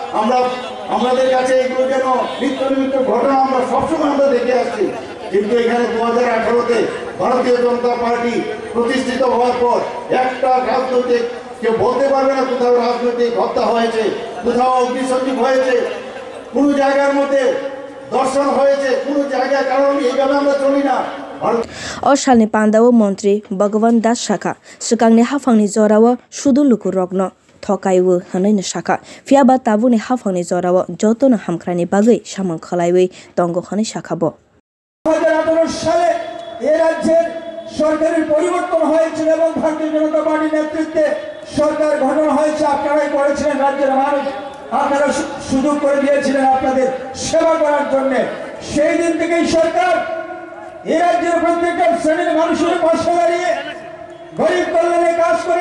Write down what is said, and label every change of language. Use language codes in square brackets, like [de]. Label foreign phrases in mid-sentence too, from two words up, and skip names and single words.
[bn] আমাদের কাছে এগুলো যেন নিত্য নৈমিত্য ঘটনা আমরা সবসময় আমরা দেখে আসছি কিন্তু এখানে 2018-তে ভারতীয় জনতা পার্টি প্রতিষ্ঠিত হওয়ার পর একটা রাজনৈতিক কেউ বলতে পারবে না কোথাও রাজনৈতিক হত্যা হয়েছে কোথাও অগ্নিসংযোগ হয়েছে কোনো জায়গার মধ্যে দর্শন হয়েছে কোনো জায়গায় কারণ এইভাবে আমরা চলি না [trp] O salni pandao Mantri Bhagwan Das Saka swkangni hafangni jorao sudu luku rokno thokaiwu hwnai no saka phiaba tabuni hafangni jorao jotono hamkrani bagwi samang khlaiwi tongo hwnai saka bo [bn] 2018 সালে এই রাজ্যের সরকারের পরিবর্তন হয়েছিল এবং ভারতীয় জনতা পার্টির নেতৃত্বে সরকার গঠন হয়েছে আপনারাই করেছিলেন রাজ্যের মানুষ আপনারা সুযোগ করে দিয়েছিলেন আপনাদের সেবা করার জন্য সেই দিন থেকেই সরকার এই রাজ্যের প্রত্যেকটা শ্রেণীর মানুষের পাশে দাঁড়িয়ে গরিব কল্যাণে কাজ করে